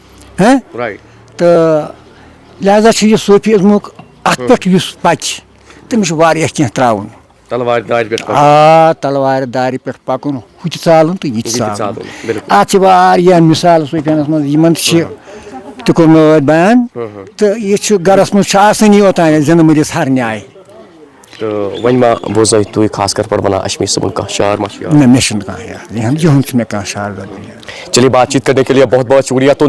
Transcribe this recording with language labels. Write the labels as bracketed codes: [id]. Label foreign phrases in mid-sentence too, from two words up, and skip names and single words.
[ks] تہٕ لہذا چھُ یہِ صوٗفی ازمُک اتھ پٮ۪ٹھ یُس پچہِ تٔمِس چھُ واریاہ کینٛہہ تراوُن تلوارِ دارِ پٮ۪ٹھ پکُن ہُہ تہِ ژالُن تہٕ یہِ تہِ ژالُن اتھ چھِ واریاہ مثال صوٗفیانس منٛز یِمن چھِ تہِ کوٚر مےٚ ٲدۍ بیان تہٕ یہِ چھُ گرس منٛز چھُ آسٲنی اوٚتانۍ زِندٕ مٔرِس ہر نیاے تہٕ وۄنۍ ما بوزے تُہۍ خاص کر پروانہ اشمی صٲبُن کانٛہہ شعر ما چھُ نہ مےٚ چھُنہٕ کانٛہہ یاد یِہُنٛد چھُ مےٚ کانٛہہ شعر [ur] چلیے بات چیت کرنے کے لیے بہت بہت شکریہ تو